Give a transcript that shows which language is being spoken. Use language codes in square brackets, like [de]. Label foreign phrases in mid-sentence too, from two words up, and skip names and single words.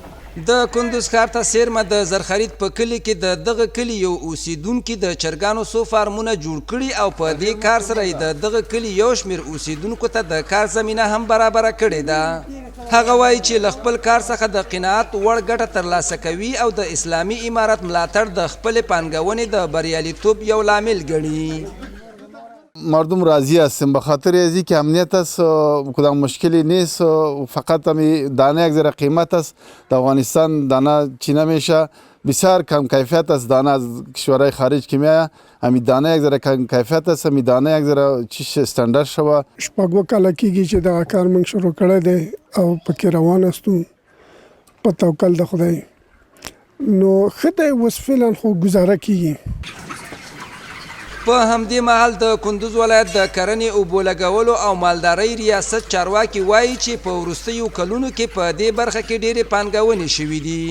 [ps] د کندوز ښار ته څیرمه د زرخرید په کلي کې د دغه کلي یو اوسیدونکي د چرګانو څو فارمونه جوړ کړي او په دې کار سره یې د دغه کلي یو شمېر اوسیدونکو ته د کار زمینه هم برابره کړې ده. هغه وایي چې له خپل کار څخه د قناعت وړ ګټه ترلاسه کوي او د اسلامي امارت ملاتړ د خپلې پانګونې د بریالیتوب یو لامل ګڼي. [fa] مردم راضی هستیم به خاطر ازی که امنیت است، کدام مشکلی نیست، فقط همی دانه یک ذره قیمت است. در افغانستان دانه چی نمیشه، بسیار کم کیفیت است دانه از کشورهای خارج که میآید. همی دانه یک ذره کم کیفیت است، همی دانه یک ذره چیش استاندارد شوه. [ps] شپږ کاله کېږي چې دغه کار موږ شروع کړی دی او پکې روان استو په توکل د خدای. نو ښه دی اوس فعلا خو ګزاره کېږي. په همدې مهال د کندوز ولایت د کرنې اوبو لګولو او مالدارۍ ریاست چارواکي وایي چې په وروستیو کلونو کې په دې برخه کې ډېرې پانګونې شوي دي.